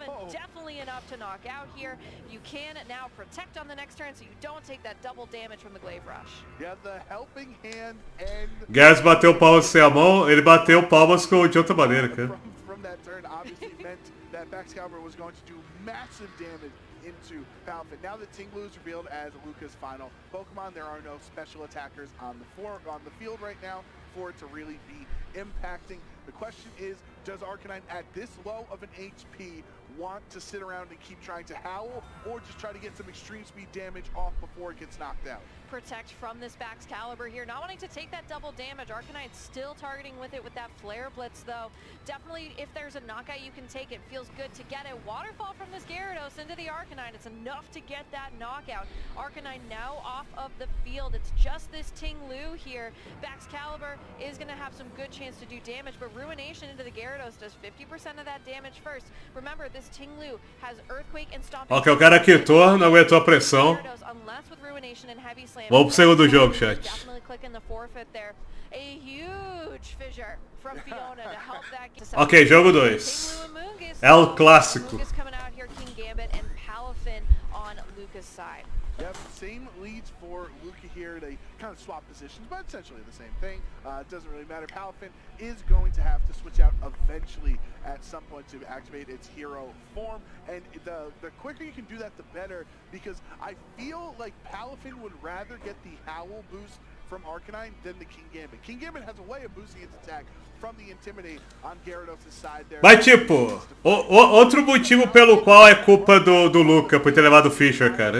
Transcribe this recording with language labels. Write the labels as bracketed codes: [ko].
[en] Definitely enough to knock out here. You can now protect on the next turn so you don't take that double damage from the Glaive Rush. Yeah, the helping hand and [pt] Gers bateu palmas sem a mão, ele bateu palmas de outra maneira, cara. [en] from that turn obviously meant that Baxcalibur was going to do massive damage into Palafin. Now that Tinglu is revealed as Luca's final Pokemon, there are no special attackers on the field right now for it to really be impacting. The question is, does Arcanine at this low of an HP want to sit around and keep trying to howl, or just try to get some extreme speed damage off before it gets knocked out? Protect from this Baxcalibur here, not wanting to take that double damage. Arcanine's still targeting with it with that Flare Blitz though. Definitely if there's a knockout you can take, it feels good to get a waterfall from this Gyarados into the Arcanine. It's enough to get that knockout. Arcanine now off of the field. It's just this Tinglu here. Baxcalibur is going to have some good chance to do damage, but Ruination into the Gyarados does 50% of that damage first. Remember, this Tinglu has Earthquake and Stomping. [pt] Ok, o cara quitou, não aguentou a pressão. [en] Unless with Ruination and Heavy Slam. [pt] Vamos pro segundo jogo, chat. [en] Definitely clicking the forfeit there. A huge fissure from Fiona to help that. [pt] Ok, jogo 2. El Clássico. [en] Mungus coming out here, King Gambit and Palafin on Luca's side. Yep, same leads for Luca here. They kind of swap positions, but essentially the same thing. It doesn't really matter. Palafin is going to have to switch out eventually at some point to activate its hero form. And the quicker you can do that, the better, because I feel like Palafin would rather get the Howl boost from Arcanine than the King Gambit. King Gambit has a way of boosting its attack from the Intimidate on Gyarados' side there. [pt] Mas tipo, outro motivo pelo qual é culpa do Luca por ter levado o Fisher, cara.